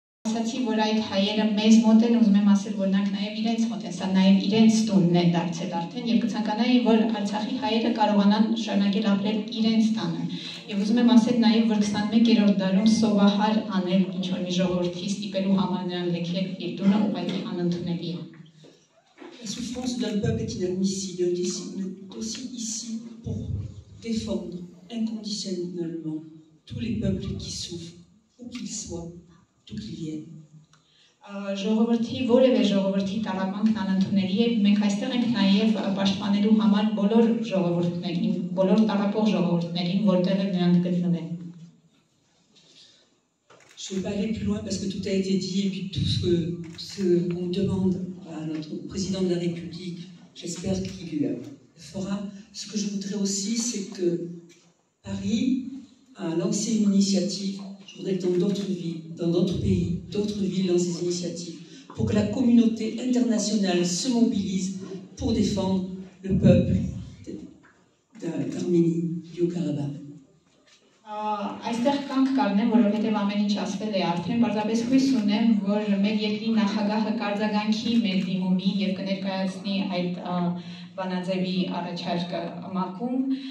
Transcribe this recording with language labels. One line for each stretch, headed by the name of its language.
Armenian: Ասացի, որ այդ հայերը մեզ մոտ են, ուզում եմ ասել, որ նրանք նաև իրենց մոտ են, սա նաև իրենց տունն է դարձել արդեն, եւ կցանկանայի, որ Արցախի հայերը կարողանան շարունակել ապրել իրենց տանը։ Եվ ուզում եմ ասել նաև, որ 21-րդ դարում սովահար անել ինչ-որ մի ժողովրդի ստիպելու համար նրան լքել իր տունը ուղղակի անընդունելի է։
French: La souffrance d'un peuple est inadmissible, est aussi ici pour défendre inconditionnellement tous les peuples qui souffrent, où qu'ils soient, d'où qu'ils viennent.
Armenian: Ժողովրդի որևէ ժողովրդի տարապանքն անընդունելի է, մենք այստեղ ենք նաև պաշտպանելու համար բոլոր ժողովուրդներին, բոլոր տարապող ժողովուրդներին, որտեղ նրանք գտնվեն։
French: Je ne vais pas aller plus loin parce que tout a été dit et puis tout ce qu'on demande à notre président de la République, j'espère qu'il le fera. Ce que je voudrais aussi, c'est que Paris a lancé une initiative. Je voudrais que dans d'autres villes, dans d'autres pays, d'autres villes lancent ces initiatives pour que la communauté internationale se mobilise pour défendre le peuple d'Arménie, du Haut-Karabakh.
Armenian: Այստեղ կանք կառնեմ, որովհետև ամեն ինչ ասվել է արդեն, պարզապես հույս ունեմ, որ մեր երկրի նախագահը կարձագանքի մեր դիմումի եւ կներկայացնի այդ բանաձևի առաջարկը ՄԱԿ-ում։